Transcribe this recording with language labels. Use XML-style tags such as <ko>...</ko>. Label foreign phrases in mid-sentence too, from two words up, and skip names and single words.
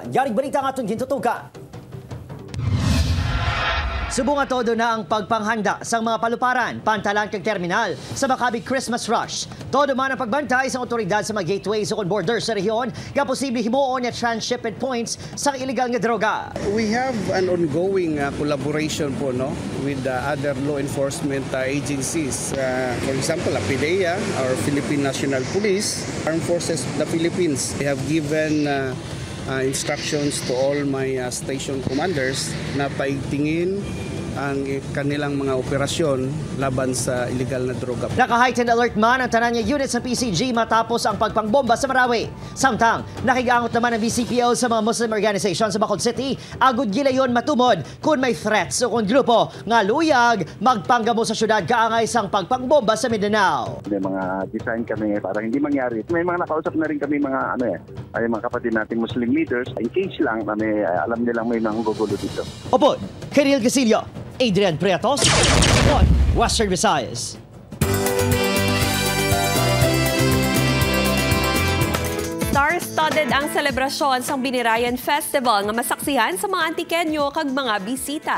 <hil>Yaring balita nga aton gintutukan. Subunga todo na ang pagpanghanda sa mga paluparan, pantalan kag terminal sa Maccabi Christmas Rush. Todo man ang pagbantay sa otoridad sa mga gateways o borders sa rehiyon nga posible himuon nga</hil> <en>transshipment points</en> <hil>sa illegal nga droga.</hil> <en>We have an ongoing collaboration po with other law enforcement agencies. For example, PIDEA, our Philippine National Police, Armed Forces of the Philippines. They have given instructions to all my station commanders</en> <tl>na paigtingin ang kanilang mga operasyon laban sa illegal na droga.</tl> <hil>Naka-</hil> <en>heightened alert</en> <hil>man ang tanan niya units ng PCG matapos ang pagpangbomba sa Marawi. Samtang, nakigangot naman ang BCPO sa mga</hil> <en>Muslim organization</en> <hil>sa Bacolod City. Agud gilayon matumod kung may threats o kung grupo nga luyag magpanggamo sa syudad kaangay sang pagpangbomba sa Mindanao.</hil> <tl>May mga design kami para hindi mangyari. May mga nakausap na rin kami mga ay mga kapatid nating</tl> <en>Muslim leaders. In case</en> <tl>lang kami alam nilang may nanggugulo dito. Opo, Kirill Casillo, Adrian Prietos, Western Visayas.</tl> <hil>Star-studded ang selebrasyon sa Binirayan Festival nga masaksihan sa mga Antikenyo kag mga bisita.</hil>